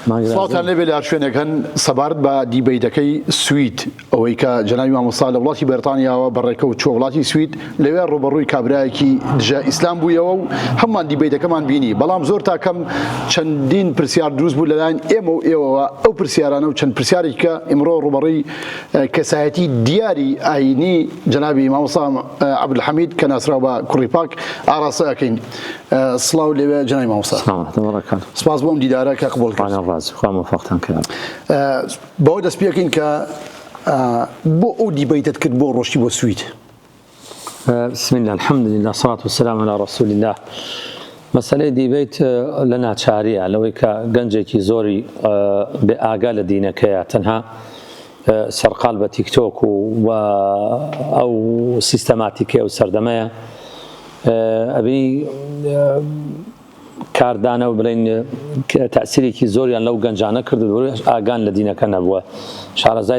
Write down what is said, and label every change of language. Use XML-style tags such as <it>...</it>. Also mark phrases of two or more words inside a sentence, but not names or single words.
<ckb>سڵاتان لێبێ لە شوێنێکەن سەبارەت بە دیبەیتەکەی سوید ئەوەی کە جەنابی مامۆستا لە وڵاتی بەریتانیاوە بەڕێکەوت چوە وڵاتی سوید لەوێ ڕوبەڕووی کابرایەکی دژە ئیسلام بوویەوە و هەممان دیبەیتەکەمان بینی بەڵام زۆر تاکەم چەندین پرسیار دروست بوو لەلایەن ئێمە و ئێوەوە ئەو پرسیارانە و چەند پرسیارێک کە ئیمڕۆ ڕوبەڕووی کەسایەتی دیاری ئاینی جەنابی مامۆستا عەبدولحەمید کە ناسراوە بە کوڕی پاک ئاڕاستە ئەکەین. سڵاو لێوێ جەنابی مامۆستا. سپاس بۆ ئەم دیدارە کە قبوڵ کرد. بەوە دەست پێکەین کە بۆ ئەو دیبەیتت کرد بۆ ڕۆشتی بۆ سوید.</ckb> <ar>بسم الله الحمد لله الصلاة والسلام على رسول الله.</ar> <ckb>مەسەلەی دیبەیت لە ناچاریە لەوەی کە گەنجێکی زۆری بێ ئاگا لە دینەکەیە تەنها سەرقال بە تیکتۆک و ئەو سیستەماتیکە و سەردەمەیە ئەبینی کاردانە و بڵین تەسیرێکی زۆریان لەو گەنجانە کردو ئاگان لە دینەکە نەبووە شارەزای</ckb>